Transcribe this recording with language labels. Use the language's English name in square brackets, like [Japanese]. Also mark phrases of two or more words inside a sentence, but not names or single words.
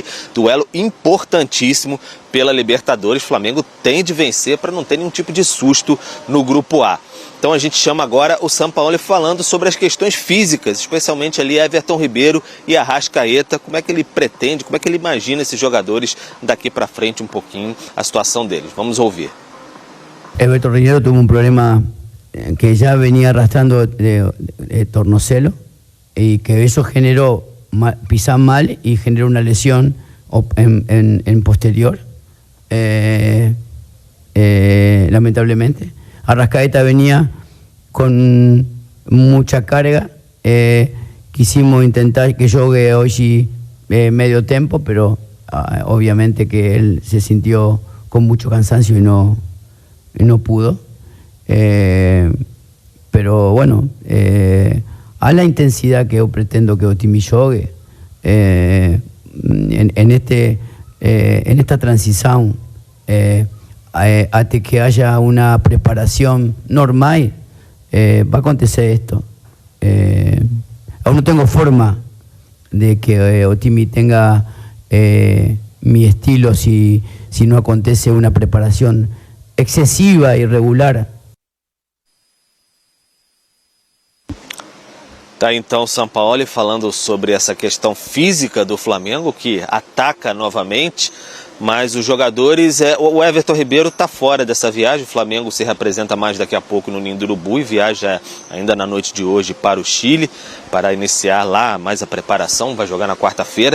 [Portuguese] Duelo importantíssimo pela Libertadores. O Flamengo tem de vencer para não ter nenhum tipo de susto no Grupo A. Então a gente chama agora o Sampaoli falando sobre as questões físicas, especialmente ali Everton Ribeiro e Arrascaeta. Como é que ele pretende, como é que ele imagina esses jogadores daqui para frente um pouquinho, a situação deles. Vamos ouvir. [Spanish] Everton Ribeiro tuvo problema que ya venía arrastrando de tornozelo, y que eso generó pisar mal y generó una lesión en posterior, lamentablemente. Arrascaeta venía con mucha carga, quisimos intentar que juegue hoy sí medio tiempo, pero obviamente que él se sintió con mucho cansancio y no pudo. Pero bueno, a la intensidad que yo pretendo que [Portuguese] o time jogue [Spanish] en esta transición, hasta que haya una preparación normal, va a acontecer esto. Aún no tengo forma de que [Portuguese] o time [Spanish] tenga mi estilo si no acontece una preparación excesiva y irregular. [Portuguese] Tá então o Sampaoli falando sobre essa questão física do Flamengo, que ataca novamente, mas os jogadores, o Everton Ribeiro está fora dessa viagem. O Flamengo se representa mais daqui a pouco no Ninho do Urubu e viaja ainda na noite de hoje para o Chile, para iniciar lá mais a preparação, vai jogar na quarta-feira.